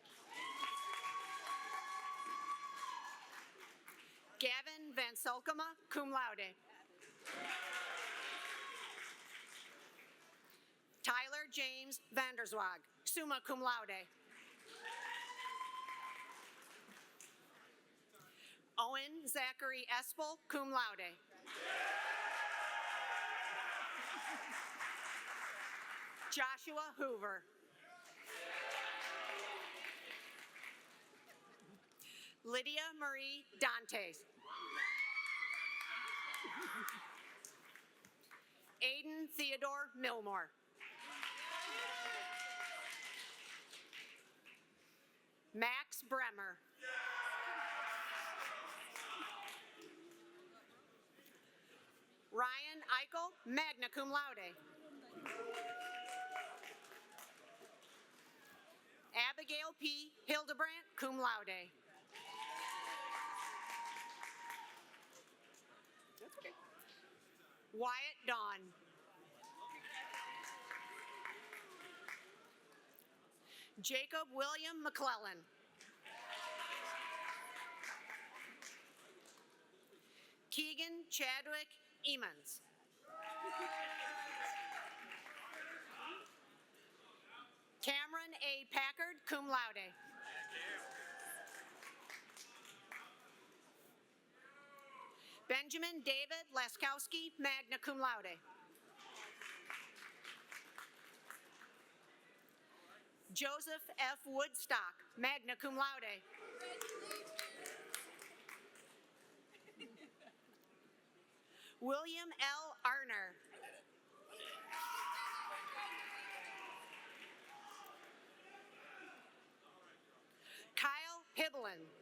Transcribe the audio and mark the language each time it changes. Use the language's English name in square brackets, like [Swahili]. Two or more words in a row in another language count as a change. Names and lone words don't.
[English] Gavin Van Sulkema, [Latin] cum laude. [English] Tyler James Vanderswag, [Latin] summa cum laude. [English] Owen Zachary Espel, [Latin] cum laude. [English] Joshua Hoover. Lydia Marie Dantes. Aiden Theodore Milmore. Max Bremer. Ryan Eichel, [Latin] magna cum laude. [English] Abigail P. [Latin] Hildebrandt, cum laude. [English] That's okay. Wyatt Dawn. Jacob William McClellan. Keegan Chadwick Emons. Cameron A. [Latin] Packard, cum laude. [English] Benjamin David Laskowski, [Latin] magna cum laude. [English] Joseph F. [Latin] Woodstock, magna cum laude. [English] William L. Arner. Kyle Hibblin.